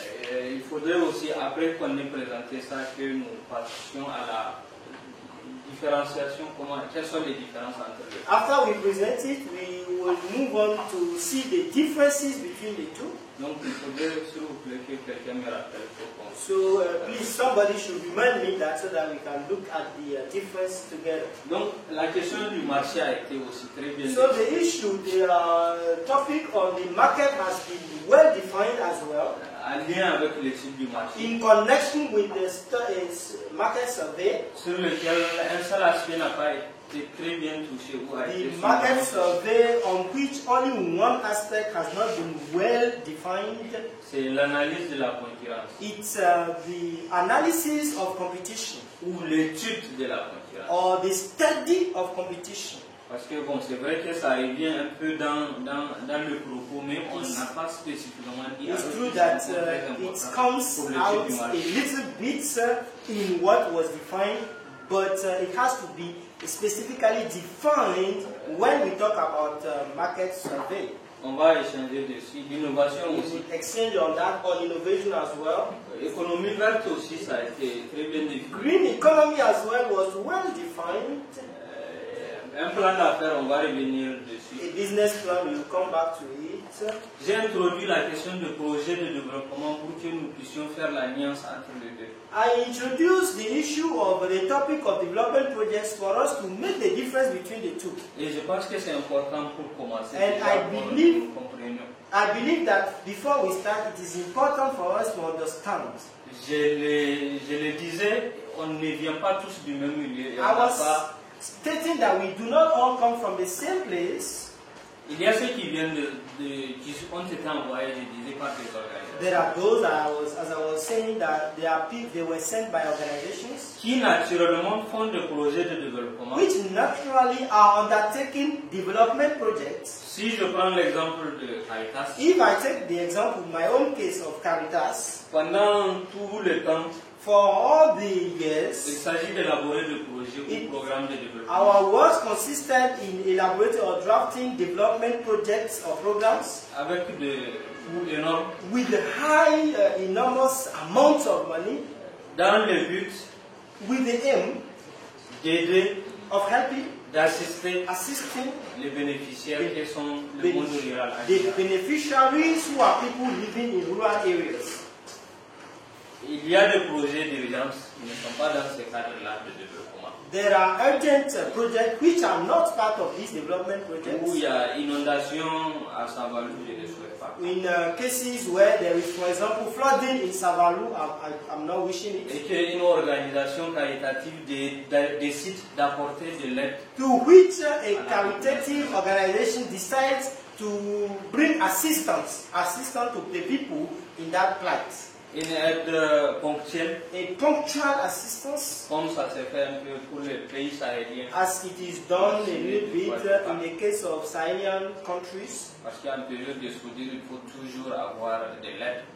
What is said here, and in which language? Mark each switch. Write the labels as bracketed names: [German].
[French] Il faudrait aussi, après qu'on ait présenté ça, que nous passions à la différenciation. Quelles sont les différences entre les deux? [English] After we present it, we will move on to see the differences between the two. [French] Donc, il faudrait, s'il vous plaît, que quelqu'un me rappelle. [English] So, please, somebody should remind me that so that we can look at the difference together. [French] Donc, la question du marché a été aussi très bien. [English] So, the issue, the topic on the market has been well defined as well. [French] En lien avec l'étude du marché. [English] In connection with the market survey. [French] Sur lequel un seul aspect n'a pas été très bien touché. [English] The market survey on which only one aspect has not been well defined. [French] C'est l'analyse de la concurrence. [English] It's the analysis of competition. [French] Ou l'étude de la concurrence. [English] Or the study of competition. [French] Parce que bon, c'est vrai que ça revient un peu dans le propos, mais on n'a pas spécifiquement dit. [English] It's true that it comes out a little bit in what was defined, but it has to be specifically defined when we talk about market survey. [French] On va échanger dessus. L'innovation aussi. [English] Exchange on that, on innovation as well. [French] Économie verte aussi, ça a été très bien défini. [English] Green economy as well was well defined. [French] Un plan d'affaires, on va revenir dessus. [English] A business plan, we will come back to it. [French] J'ai introduit la question de projet de développement pour que nous puissions faire l'alliance entre les deux. [English] I introduced the issue of the topic of development projects for us to make the difference between the two. [French] Et je pense que c'est important pour commencer. [English] And I believe that before we start, it is important for us to understand. [French] Je le disais, on ne vient pas tous du même milieu. [English] I was stating that we do not all come from the same place. [French] Il y a ceux qui viennent qui ont été envoyés, je disais, par des organisations. [English] There are those, as I was saying, that they were sent by organizations. [French] Qui naturellement font des projets de développement. [English] Which naturally are undertaking development projects. [French] Si je prends l'exemple de Caritas. [English] If I take the example, my own case of Caritas. [French] Pendant tout le temps. [English] For all the years, [French] il s'agit d'élaborer des projets ou programmes de développement. [English] Our work consisted in elaborating or drafting development projects or programs [French] avec des coûts énormes, [English] with high, enormous amounts of money, [French] dans le but, [English] with the aim [French] d'aider, [English] of helping, [French] d'assister, [English] assisting [French] les bénéficiaires qui sont le monde rural. [English] The beneficiaries who are people living in rural areas. [French] Il y a des projets d'urgence qui ne sont pas dans ce cadre-là de développement. [English] There are urgent projects which are not part of these development projects. [French] Où il y a inondation à Savalu, je ne le souhaite pas. [English] In cases where there is, for example, flooding in Savalu, I'm not wishing it. [French] Et qu'une organisation caritative décide d'apporter de l'aide. [English] To which a caritative organization decides to bring assistance to the people in that plight. [French] Une aide ponctuelle. [English] A punctual assistance. [French] Comme ça se fait un peu pour les pays sahéliens. [English] As it is done a little bit in the case of Sahelian countries. [French] Parce qu'en période de soudure, il faut toujours avoir de l'aide.